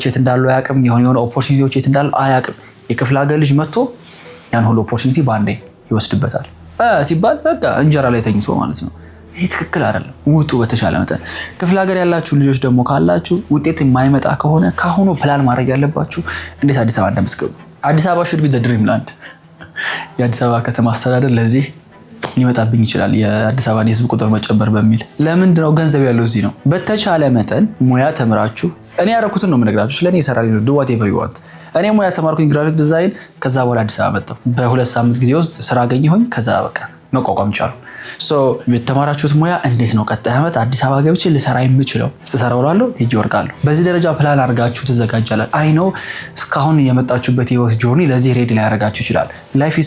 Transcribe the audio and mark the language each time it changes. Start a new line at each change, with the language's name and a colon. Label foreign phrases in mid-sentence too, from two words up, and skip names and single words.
Amharic: የት እንዳሉ አያውቅም፣ የሆኑ ኦፖርቹኒቲዎች የት እንዳሉ አያውቅም። የክፍለ ሀገር ልጅ መጥቶ ያን ሁሉ ኦፖርቹኒቲ በአንዴ ይወስድበታል ሲባል በቃ እንጀራ ላይ ተኝቶ ማለት ነው። ይሄ ትክክል አይደለም። ውጡ በተሻለ መጠን። ክፍለ ሀገር ያላችሁ ልጆች ደግሞ ካላችሁ ውጤት የማይመጣ ከሆነ ካሁኑ ፕላን ማድረግ ያለባችሁ እንዴት አዲስ አበባ እንደምትገቡ። አዲስ አበባ
English: should be the dreamland።
Amharic: የአዲስ አበባ ከተማ አስተዳደር ለዚህ ሊመጣብኝ ይችላል የአዲስ አበባን የህዝብ ቁጥር መጨመር በሚል። ለምንድነው? ገንዘብ ያለው እዚህ ነው። በተቻለ መጠን ሙያ ተምራችሁ፣ እኔ ያደረኩትን ነው የምነግራችሁ፣ ስለኔ ይሰራል ነው
English: do whatever you want።
Amharic: እኔ ሙያ ተማርኩኝ ግራፊክ ዲዛይን፣ ከዛ በኋላ አዲስ አበባ መጣሁ። በ2 ሳምንት ጊዜ ውስጥ ስራ አገኘሁኝ። ከዛ በቃ መቋቋም ቻሉ። የተማራችሁት ሙያ እንዴት ነው ቀጣይ ዓመት አዲስ አበባ ገብቼ ልሰራ የምችለው? ስሰራው እላለሁ ሄጄ ወርቃለሁ። በዚህ ደረጃ ፕላን አድርጋችሁ ትዘጋጃላችሁ።
English: I know
Amharic: እስካሁን የመጣችሁበት የህይወት ጆርኒ ለዚህ ሬዲ ላይ ያደርጋችሁ ይችላል።
English: life is